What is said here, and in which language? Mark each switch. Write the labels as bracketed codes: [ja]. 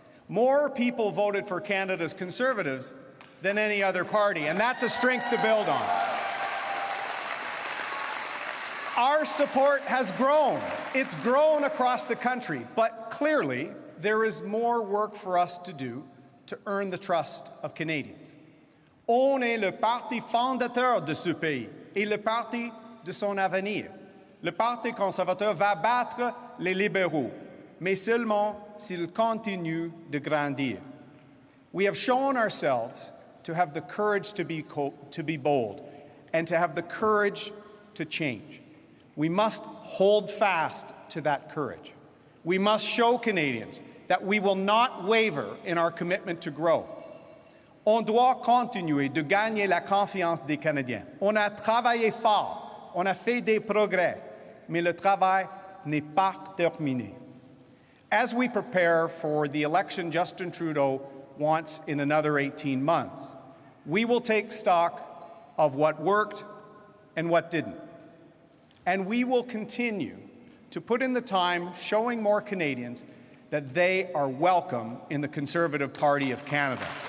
[en] More people voted for Canada's Conservatives than any other party, and that's a strength to build on. Our support has grown. It's grown across the country, but clearly there is more work for us to do to earn the trust of Canadians. [fr] On est le parti fondateur de ce pays et le parti de son avenir. Le Parti conservateur va battre les libéraux, mais seulement s'il continue de grandir. [en] We have shown ourselves to have the courage to be bold and to have the courage to change. We must hold fast to that courage. We must show Canadians that we will not waver in our commitment to grow. [fr] On doit continuer de gagner la confiance des Canadiens. On a travaillé fort, on a fait des progrès, mais le travail n'est pas terminé. [en] As we prepare for the election Justin Trudeau wants in another 18 months, we will take stock of what worked and what didn't. And we will continue to put in the time showing more Canadians that they are welcome in the Conservative Party of Canada.